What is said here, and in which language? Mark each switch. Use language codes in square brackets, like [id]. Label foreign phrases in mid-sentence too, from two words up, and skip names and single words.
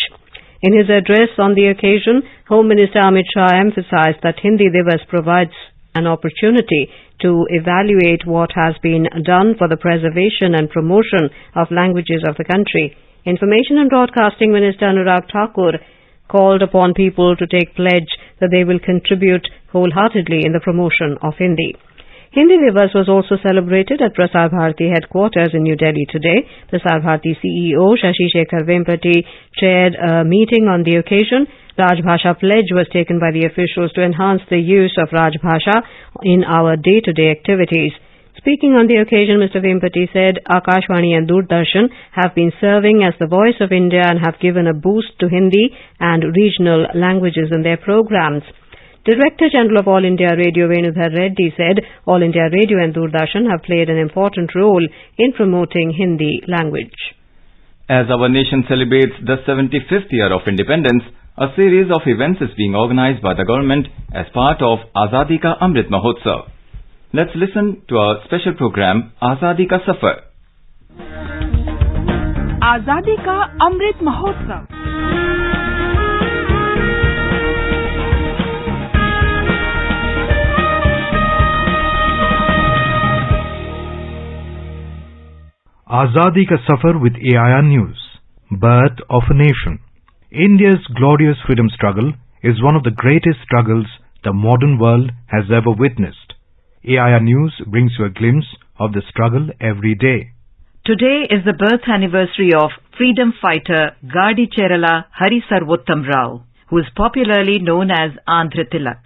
[en] In his address on the occasion, Home Minister Amit Shah emphasized that Hindi Divas provides an opportunity to evaluate what has been done for the preservation and promotion of languages of the country. Information and Broadcasting Minister Anurag Thakur called upon people to take pledge that they will contribute wholeheartedly in the promotion of Hindi. Hindi Divas was also celebrated at Prasar Bharati headquarters in New Delhi today. Prasar Bharati CEO Shashi Shekhar Vempati chaired a meeting on the occasion. Rajbhasha pledge was taken by the officials to enhance the use of Rajbhasha in our day-to-day activities. Speaking on the occasion, Mr. Vempati said Akashvani and Doordarshan have been serving as the voice of India and have given a boost to Hindi and regional languages in their programs. Director General of All India Radio Venudhar Reddy said All India Radio and Doordarshan have played an important role in promoting Hindi language. As our nation celebrates the 75th year of independence, a series of events is being organized by the government as part of Azadi Ka Amrit Mahotsav. Let's listen to our special program Azadi Ka Safar. Azadi Ka Amrit Mahotsav. Azadi Ka Safar with AIR News. Birth of a Nation. India's glorious freedom struggle is one of the greatest struggles the modern world has ever witnessed. AIR News brings you a glimpse of the struggle every day. Today is the birth anniversary of freedom fighter Gadi Cherala Hari Sarvottam Rao, who is popularly known as Andhra Tilak.